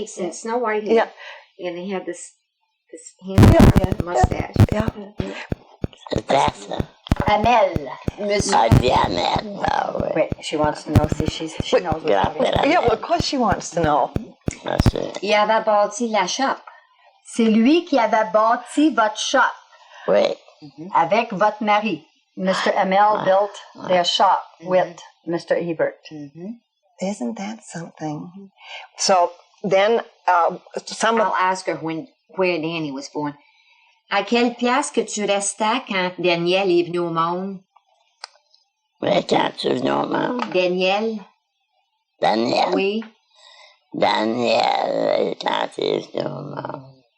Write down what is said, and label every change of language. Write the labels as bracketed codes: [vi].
[en] cheeks and snow white hair. Yeah. And he had this hand mustache. Yeah. That's a [fr] Amel. Monsieur. Diamond. Oh, oui. [en] Wait, she wants to know. See, she knows what's Yeah, happening. but Yeah, well, of course she wants to know. That's it. [fr] Il avait bâti la shop. C'est lui qui avait bâti votre shop Oui. avec votre mari. Mr. [en] Amel built their shop with Mr. Hebert. Isn't that something? So then some of I'll ask her where Danny was born. [fr] À quelle place que tu restais quand Daniel est venu au monde? Mais quand tu es venu au monde, Daniel? Daniel. Oui. Daniel, quand tu es venu au monde.